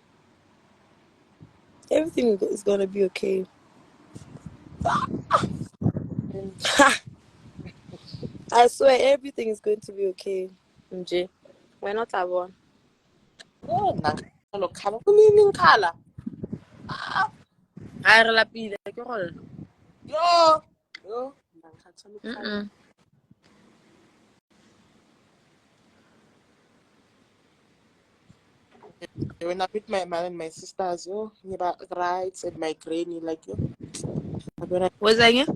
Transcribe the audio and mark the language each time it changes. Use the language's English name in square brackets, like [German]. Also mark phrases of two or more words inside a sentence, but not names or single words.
[English] Everything is gonna be okay. I swear everything is going to be okay. MJ. We're not alone. Oh, look, color. [Tswana] I relapile. Ke gore. Yo. Mm-mm. [English] When I meet my mom and my sisters, yo, about rights and my granny, like yo. What's that again?